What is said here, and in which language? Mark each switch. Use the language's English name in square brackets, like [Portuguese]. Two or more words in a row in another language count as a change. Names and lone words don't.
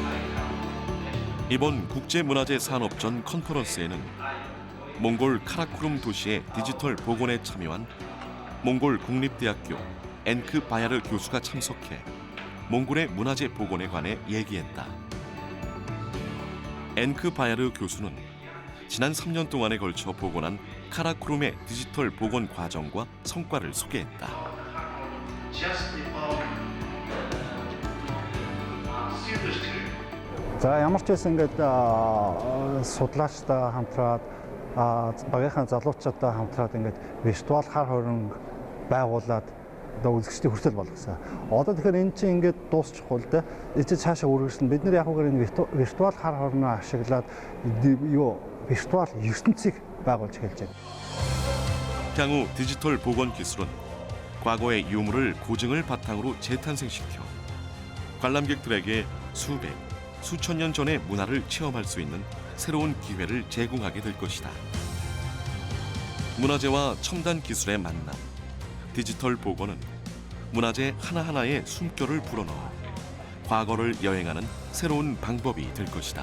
[Korean] 이번 국제문화재 산업전 컨퍼런스에는 몽골 카라코룸 도시의 디지털 복원에 참여한 몽골 국립대학교 엔크 바야르 교수가 참석해 몽골의 문화재 복원에 관해 얘기했다. 엔크 바야르 교수는 지난 3년 동안에 걸쳐 복원한 카라쿠룸의 디지털 복원 과정과 성과를 소개했다. [Mongolian] За ямар ч байсан ингээд судлаачтай хамтраад багийнхаа залуучуудтай хамтраад ингээд виртуал хар хоринг байгуулад одоо үзэгчдийн хүртэл болгосон. Одоо тэгэхээр эн чинь ингээд дуусчихгүй л дээ. Эцэг цаашаа үргэлжлэн бид нар яг үгээр энэ виртуал хар хорноо ашиглаад виртуал ертөнцийг байгуулж эхэлж байна. [Korean] 향후 디지털 복원 기술은 과거의 유물을 고증을 바탕으로 재탄생시켜 관람객들에게 수백, 수천 년 전의 문화를 체험할 수 있는 새로운 기회를 제공하게 될 것이다. 문화재와 첨단 기술의 만남, 디지털 복원은 문화재 하나하나에 숨결을 불어넣어 과거를 여행하는 새로운 방법이 될 것이다.